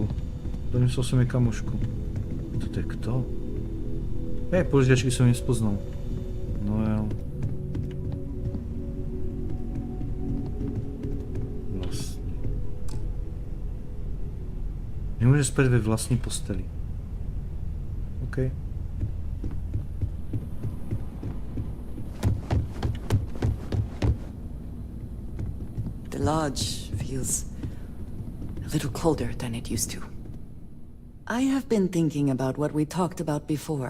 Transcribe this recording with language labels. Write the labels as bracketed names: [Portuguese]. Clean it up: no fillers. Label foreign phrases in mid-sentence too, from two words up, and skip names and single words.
[Slovak] Donesol som jej kamošku. Toto je kto? Požiačky som nespoznal. No jo. Vlastne. Nemôže spať [Czech] ve vlastní posteli. [Slovak] OK. [English] lodge feels a little colder than it used to. I have been thinking about what we talked about before.